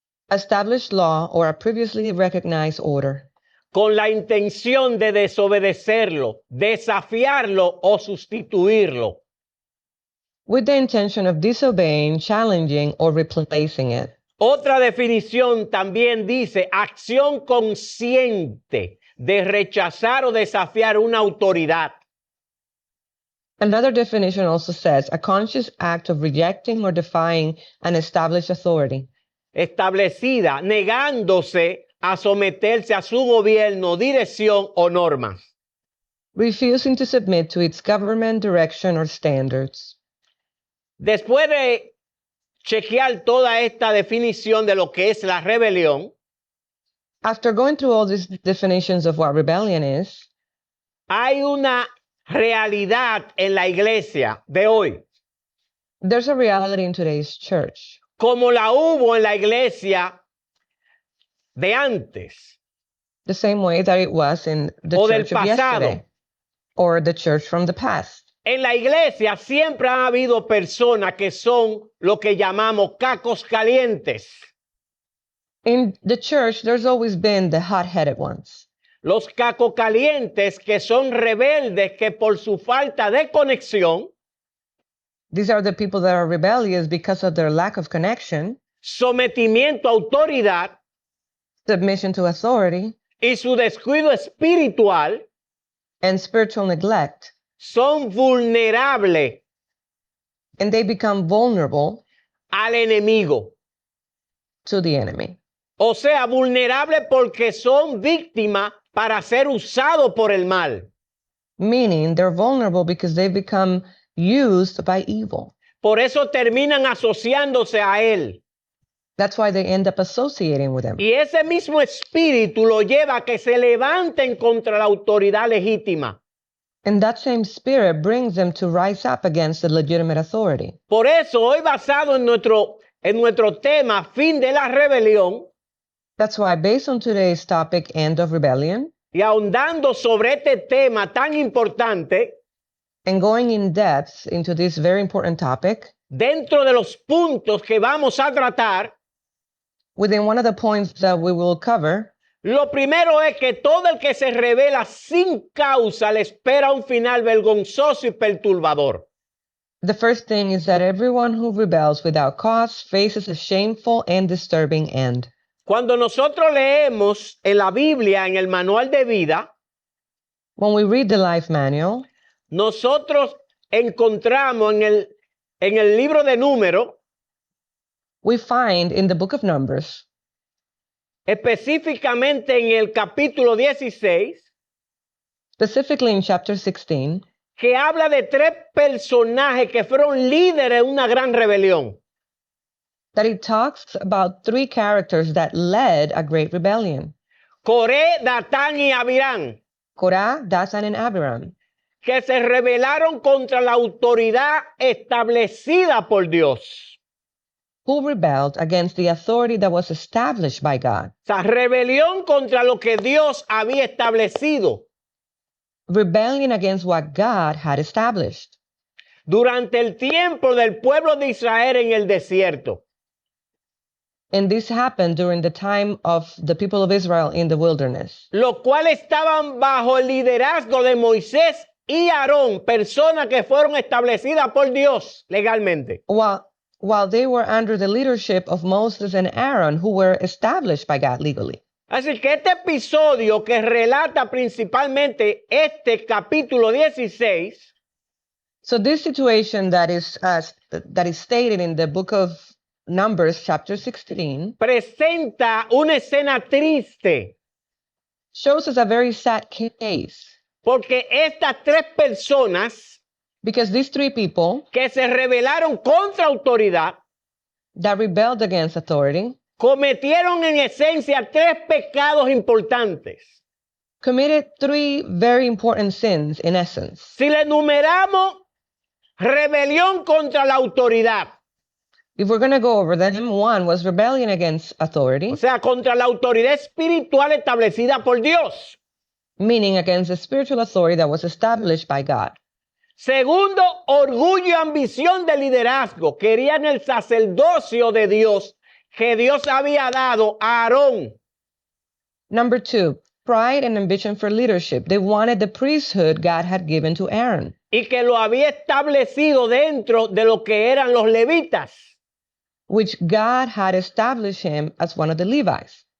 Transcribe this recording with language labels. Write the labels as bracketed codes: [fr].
[en] established law, or a previously recognized order, [es] Con la intención de desobedecerlo, desafiarlo o sustituirlo. [en] with the intention of disobeying, challenging, or replacing it. [es] Otra definición también dice acción consciente de rechazar o desafiar una autoridad. [en] Another definition also says a conscious act of rejecting or defying an established authority, [es] Establecida, negándose a someterse a su gobierno, dirección o normas. [en] refusing to submit to its government, direction, or standards. [es] Después de chequear toda esta definición de lo que es la rebelión, [en] After going through all these definitions of what rebellion is, [es] hay una realidad en la iglesia de hoy, [en] there's a reality in today's church, [es] como la hubo en la iglesia de antes [en] the same way that it was in the [es] o del [en] church of [es] pasado. [en] yesterday or the church from the past. [es] En la iglesia siempre ha habido personas que son lo que llamamos cacos calientes. [en] In the church, there's always been the hot-headed ones. [es] Los cacos calientes que son rebeldes que por su falta de conexión, [en] These are the people that are rebellious because of their lack of connection, [es] sometimiento a autoridad [en] submission to authority, [es] y su descuido espiritual [en] and spiritual neglect, [es] son vulnerables [en] and they become vulnerable [es] al enemigo. [en] to the enemy. [es] O sea, vulnerables porque son víctimas para ser usados por el mal. [en] Meaning they're vulnerable because they become used by evil. [es] Por eso terminan asociándose a él. [en] That's why they end up associating with him. [es] Y ese mismo espíritu lo lleva a que se levanten contra la autoridad legítima. [en] And that same spirit brings them to rise up against the legitimate authority. [es] Por eso, hoy basado en nuestro tema, fin de la rebelión, [en] That's why, based on today's topic, end of rebellion, [es] y ahondando sobre este tema tan importante, [en] and going in depth into this very important topic, [es] dentro de los puntos que vamos a tratar, [en] within one of the points that we will cover, [es] lo primero es que todo el que se revela sin causa le espera un final vergonzoso y perturbador. [en] the first thing is that everyone who rebels without cause faces a shameful and disturbing end. [es] Cuando nosotros leemos en la Biblia, en el manual de vida, [en] When we read the life manual, [es] nosotros encontramos en el libro de Números, [en] we find in the book of Numbers, [es] específicamente en el capítulo 16, [en] specifically in chapter 16, [es] que habla de 3 personajes que fueron líderes de una gran rebelión. [en] that it talks about 3 characters that led a great rebellion: [es] Coré, Datán y Abirán, [en] Korah, Dathan, and Abiram, [es] que se rebelaron contra la autoridad establecida por Dios. [en] who rebelled against the authority that was established by God. [es] O sea, rebelión contra lo que Dios había establecido. [en] Rebellion against what God had established [es] Durante el tiempo del pueblo de Israel en el desierto. [en] and this happened during the time of the people of Israel in the wilderness, [es] Los cuales estaban bajo el liderazgo de Moisés y Aarón, personas que fueron establecidas por Dios legalmente. [en] while they were under the leadership of Moses and Aaron, who were established by God legally. [es] Así que este episodio que relata principalmente este capítulo 16 [en] So this situation that is stated in the book of Numbers, chapter 16, [es] presenta una escena triste [en] shows us a very sad case, [es] porque estas 3 personas [en] because these 3 people [es] que se rebelaron contra autoridad [en] that rebelled against authority [es] cometieron en esencia 3 pecados importantes. [en] committed 3 very important sins in essence. [es] Si le enumeramos rebelión contra la autoridad. [en] If we're going to go over them, one was rebellion against authority, [es] O sea, contra la autoridad espiritual establecida por Dios. [en] meaning against the spiritual authority that was established by God. [es] Segundo, orgullo y ambición de liderazgo. Querían el sacerdocio de Dios que Dios había dado a Aarón. [en] Number two, pride and ambition for leadership. They wanted the priesthood God had given to Aaron, [es] Y que lo había establecido dentro de lo que eran los levitas. [en] which God had established him as one of the Levites.